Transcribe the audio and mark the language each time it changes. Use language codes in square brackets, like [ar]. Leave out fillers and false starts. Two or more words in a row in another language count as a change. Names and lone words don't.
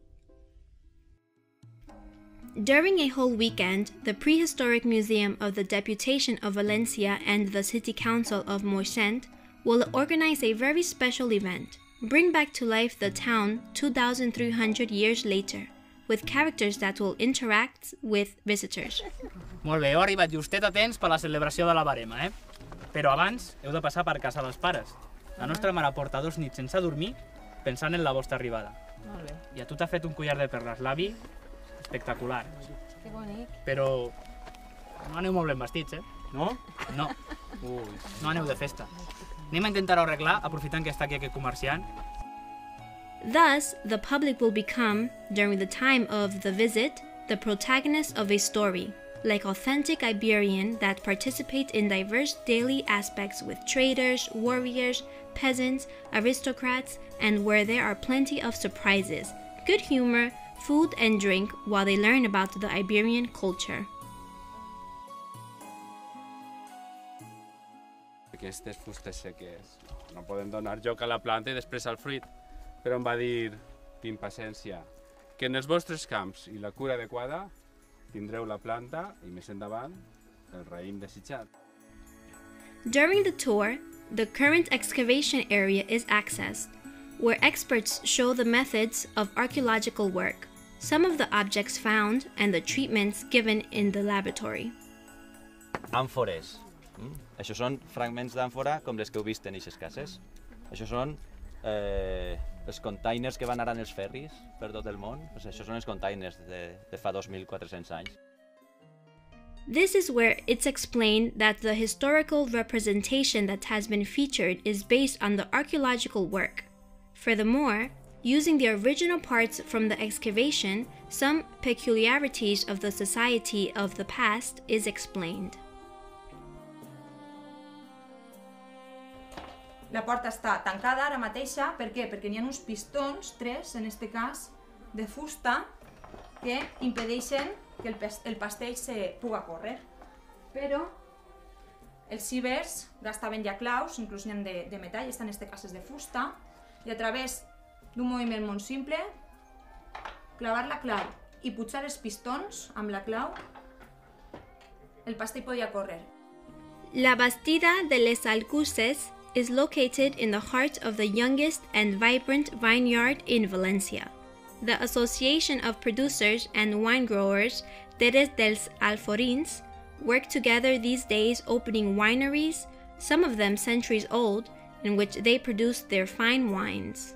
[en] During a whole weekend, the Prehistoric Museum of the Deputation of Valencia and the City Council of Moixent will organize a very special event, bring back to life the town 2,300 years later, with characters that will interact with visitors. [ca] Molt bé, heu arribat justet a temps per la celebració de la barema, Però abans heu de passar per casa dels pares. La nostra mare porta 2 nits sense dormir pensant en la vostra arribada. Molt bé. I a tu t'ha fet un collar de perles, l'avi, espectacular. Que bonic. Però no aneu molt ben vestits, No? No, Ui. no aneu de festa. Anem a intentar-ho arreglar aprofitant que està aquí aquest comerciant. [en] Thus, the public will become, during the time of the visit, the protagonists of a story, like authentic Iberian that participate in diverse daily aspects with traders, warriors, peasants, aristocrats, and where there are plenty of surprises, good humor, food and drink while they learn about the Iberian culture. [ca] Aquestes fustes seques. No podem donar joc a la planta i després al fruit. Però em va dir, tinc paciència, que en els vostres camps i la cura adequada tindreu la planta i més endavant el raïm desitjat. [en] During the tour, the current excavation area is accessed, where experts show the methods of archaeological work, some of the objects found, and the treatments given in the laboratory. [ca] Àmfores. Això són fragments d'àmfora com les que heu vist en aquestes cases. Això són els containers que van anar en els ferris per tot el món. Això són els containers de fa 2.400 anys. [en] This is where it's explained that the historical representation that has been featured is based on the archaeological work. Furthermore, using the original parts from the excavation, some peculiarities of the society of the past is explained. [ca] La porta està tancada ara mateixa, per què? Perquè n'hi ha uns pistons, 3 en aquest cas, de fusta, que impedeixen que el pastell se puga córrer. Però els cibers gastaven ja claus, inclús n'hi ha de metall, estan en aquest cas de fusta, i a través d'un moviment molt simple, clavar la clau i pujar els pistons amb la clau, el pastell podia córrer. [en] La Bastida de les Alcusses is located in the heart of the youngest and vibrant vineyard in Valencia. The Association of Producers and Wine Growers, Terres dels Alforins, work together these days opening wineries, some of them centuries old, in which they produce their fine wines.